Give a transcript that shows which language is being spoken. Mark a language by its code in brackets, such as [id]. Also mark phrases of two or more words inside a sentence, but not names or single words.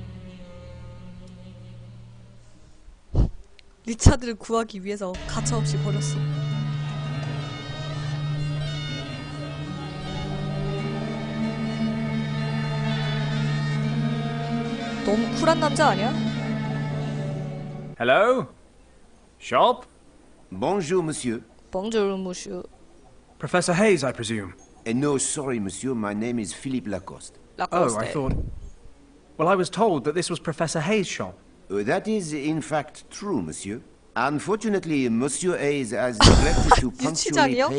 [ko] 리차드를 구하기 위해서 가차없이 버렸어. 너무 쿨한 남자 아니야? [en] Hello? Shop? [fr] Bonjour, monsieur. Bonjour, monsieur. [en] Professor Hayes, I presume? No, sorry, monsieur. My name is Philippe Lacoste. Oh, I thought... Well, I was told that this was Professor Hayes' shop. That is, in fact, true, monsieur. Unfortunately, Monsieur Hayes has neglected to punctually [ko] 유치장이요?